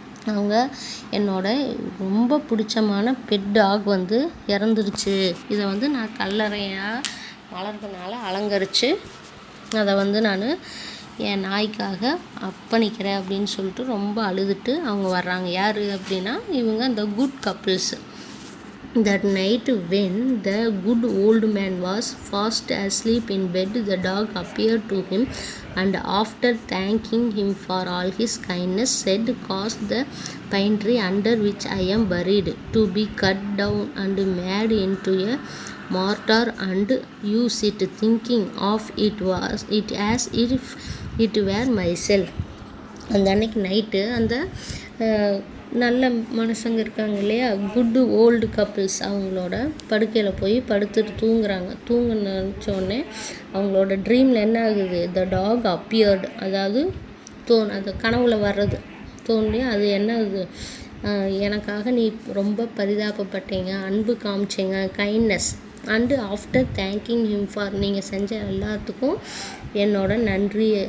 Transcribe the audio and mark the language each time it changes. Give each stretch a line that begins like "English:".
Tamil: அவங்க என்னோட ரொம்ப பிடிச்சமான பெட் டாக் வந்து இறந்துருச்சு, இதை வந்து நான் கல்லறையாக மலர்களால் அலங்கரித்து அதை வந்து நான் என் நாய்க்காக அர்ப்பணிக்கிறேன் அப்படின்னு சொல்லிட்டு ரொம்ப அழுதுட்டு அவங்க வர்றாங்க. யார் அப்படின்னா இவங்க இந்த good couples.
English: That night when the good old man was fast asleep in bed, the dog appeared to him and after thanking him for all his kindness said, cause the pine tree under which I am buried to be cut down and made into a mortar and use it, thinking of it as if it were myself.
Tamil: அந்த அன்னைக்கு night அந்த நல்ல மனுஷங்க இருக்காங்க இல்லையா, good old couples, அவங்களோட படுக்கையில் போய் படுத்துட்டு தூங்குறாங்க. தூங்குனோடனே அவங்களோட ட்ரீமில் என்ன ஆகுது,
English: the dog appeared,
Tamil: அதாவது அந்த கனவுல வர்றது தோன்றி அது என்ன ஆகுது, எனக்காக நீ ரொம்ப பரிதாபப்பட்டீங்க, அன்பு காமிச்சிங்க,
English: kindness and after thanking him for,
Tamil: நீங்கள் செஞ்ச எல்லாத்துக்கும் என்னோட நன்றி.